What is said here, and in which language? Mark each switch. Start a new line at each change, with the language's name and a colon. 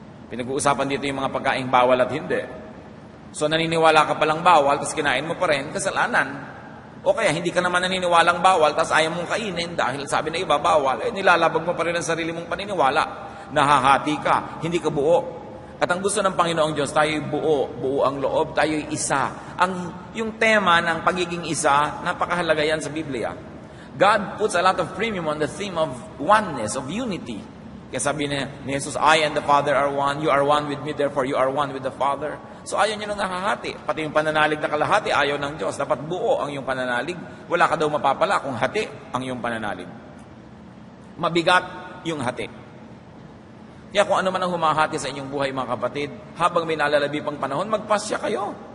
Filipino: Pinag-uusapan dito yung mga pagkaing bawal at hindi. So naniniwala ka palang bawal, tapos kinain mo pa rin, kasalanan. O kaya hindi ka naman naniniwalang bawal, tapos ayaw mong kainin dahil sabi na iba bawal, nilalabag mo pa rin ang sarili mong paniniwala. Nahahati ka, hindi ka buo. At ang gusto ng Panginoong Diyos, tayo'y buo ang loob, tayo'y isa. Yung tema ng pagiging isa, napakahalaga yan sa Biblia.
English: God puts a lot of premium on the theme of oneness, of unity.
Filipino: Kaya sabi ni Jesus,
English: I and the Father
Filipino: are one, you are one with me, therefore you are one with the Father. So ayaw niyo nang nahahati. Pati yung pananalig na kalahati, ayaw ng Diyos. Dapat buo ang iyong pananalig. Wala ka daw mapapala kung hati ang iyong pananalig. Mabigat yung hati. Kaya kung ano man ang humahati sa inyong buhay, mga kapatid, habang may nalalabi pang panahon, magpasya kayo.